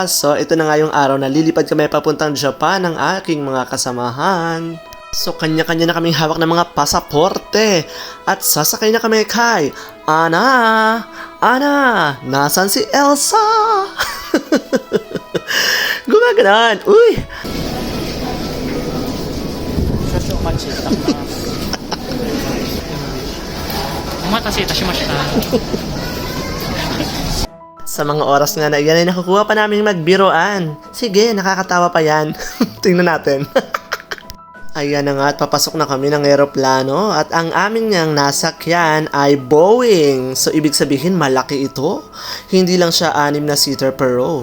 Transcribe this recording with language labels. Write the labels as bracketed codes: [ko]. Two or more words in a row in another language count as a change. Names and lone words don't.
[tl] So, ito na nga yung araw na lilipad kami papuntang Japan ng aking mga kasamahan. So, kanya-kanya na kaming hawak ng mga pasaporte. At sasakay na kami kay Ana! Ana! Nasaan si Elsa? Gumaganon! Uy! [ja] 少々お待ちいたします。お待たせいたしました。 [tl] Sa mga oras nga na yan ay nakukuha pa namin magbiroan. Sige, nakakatawa pa yan. Tingnan natin. Ayan na nga at papasok na kami ng eroplano at ang amin niyang nasakyan ay Boeing. So, ibig sabihin malaki ito. Hindi lang siya 6 na [en] seater per row.